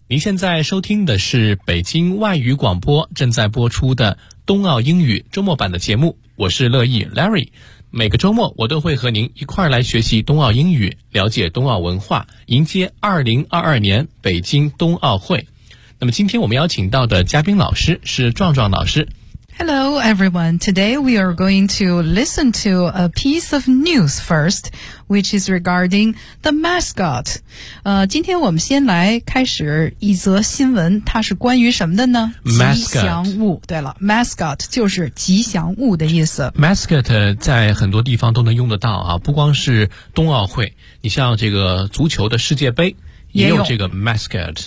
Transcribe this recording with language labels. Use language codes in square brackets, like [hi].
[zh] 您现在收听的是北京外语广播正在播出的冬奥英语周末版的节目，我是乐意 Larry。每个周末我都会和您一块儿来学习冬奥英语，了解冬奥文化，迎接2022年北京冬奥会。那么今天我们邀请到的嘉宾老师是壮壮老师。 [en] Hello everyone, today we are going to listen to a piece of news first, which is regarding the mascot. [zh] 今天我们先来开始一则新闻，它是关于什么的呢？ [en] Mascot. [zh] 吉祥物，对了， mascot 就是吉祥物的意思。 Mascot 在很多地方都能用得到啊，不光是冬奥会，你像这个足球的世界杯也有这个 mascot。